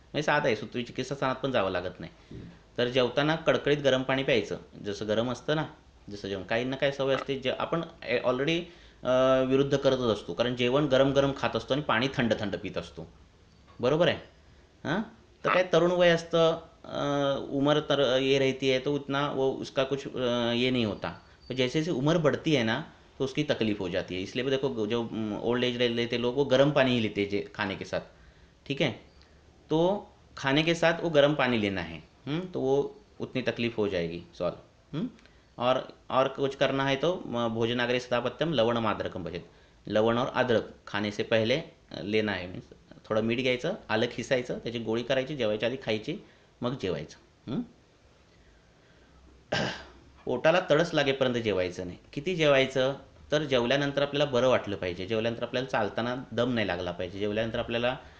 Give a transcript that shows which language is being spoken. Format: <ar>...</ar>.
<mr>म्हणजे साधं आहे, सूत्री चिकित्सास्थानात पण जावं लागत नाही. तर जेवताना कडकडीत गरम पाणी प्यायचं, जसं गरम असतं ना, जसं जेवण. काहींना काय सवय असते, जे आपण ऑलरेडी विरुद्ध करतच असतो, कारण जेवण गरम गरम खात असतो आणि पाणी थंड थंड पित असतो, बरोबर</mr> <hi>है, हाँ। तो क्या</hi> <mr>तरुण वय असतं,</mr> <hi>उम्र तर ये रहती है, तो उतना वो उसका कुछ ये नहीं होता। तो जैसे जैसे उम्र बढ़ती है ना, तो उसकी तकलीफ हो जाती है। इसलिए देखो, जो ओल्ड एज लेते लोग, वो गर्म पानी ही लेते हैं खाने के साथ, ठीक है। तो खाने के साथ वो गर्म पानी लेना है, तो वो उतनी तकलीफ हो जाएगी सॉल्व। और कुछ करना है तो</hi> <sa>भोजनाग्रे सदापत्यम लवण माद्रकम भजेत,</sa> <hi>लवण और अद्रक खाने से पहले लेना है।</hi> <mr>मीन्स थोडं मीठ घ्यायचं, आलं खिसायचं, त्याची गोळी करायची, जेवायच्या आधी खायची, मग जेवायचं. पोटाला तडस लागेपर्यंत जेवायचं नाही. किती जेवायचं, तर जेवल्यानंतर आपल्याला बरं वाटलं पाहिजे, जेवल्यानंतर आपल्याला चालताना दम नाही लागला पाहिजे, जेवल्यानंतर आपल्याला</mr>